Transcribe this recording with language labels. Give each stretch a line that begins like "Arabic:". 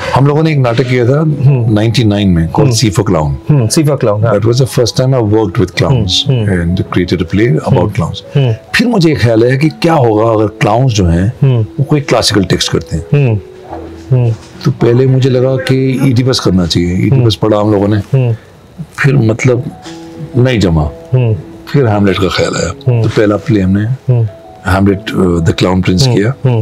Hindi: हम लोगों ने एक नाटक किया था 99 में
English: called
Hindi: C for Clown.
English: C for Clown. That was the first time I worked with clowns and created a play about clowns.
Hindi: फिर मुझे ख्याल आया कि क्या होगा अगर क्लाउन्स जो हैं वो कोई क्लासिकल टेक्स्ट करते हैं. तो पहले मुझे लगा कि ईडिपस करना चाहिए. ईडिपस पढ़ा हम लोगों ने, फिर मतलब नहीं जमा. फिर हैमलेट का ख्याल आया, तो पहला प्ले हमने हैमलेट द क्लाउन प्रिंस किया.